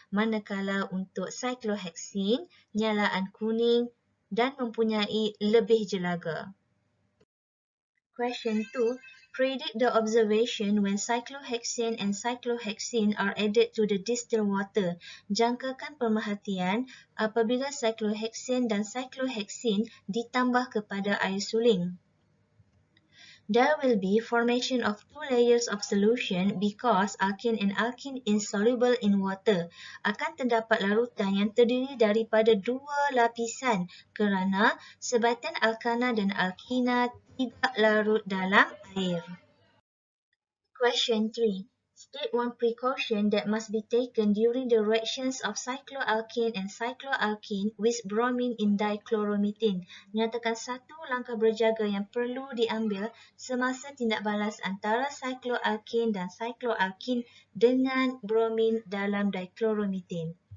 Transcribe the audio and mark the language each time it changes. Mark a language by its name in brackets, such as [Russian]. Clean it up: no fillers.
[Malay] Manakala untuk cyclohexene, nyalaan kuning dan mempunyai lebih jelaga. [English] Question 2. Predict the observation when cyclohexane and cyclohexene are added to the distilled water. [Malay] Jangkakan pemerhatian apabila cyclohexane dan cyclohexene ditambah kepada air suling. [English] There will be formation of two layers of solution because alkane and alkene insoluble in water. [Malay] Akan terdapat larutan yang terdiri daripada dua lapisan kerana sebatian alkana dan alkina tidak larut dalam air. [English] Question 3. State one precaution that must be taken during the reactions of cycloalkane and cycloalkene with bromine in dichloromethane. [Malay] Nyatakan satu langkah berjaga yang perlu diambil semasa tindak balas antara cycloalkane dan cycloalkene dengan bromine dalam dichloromethane.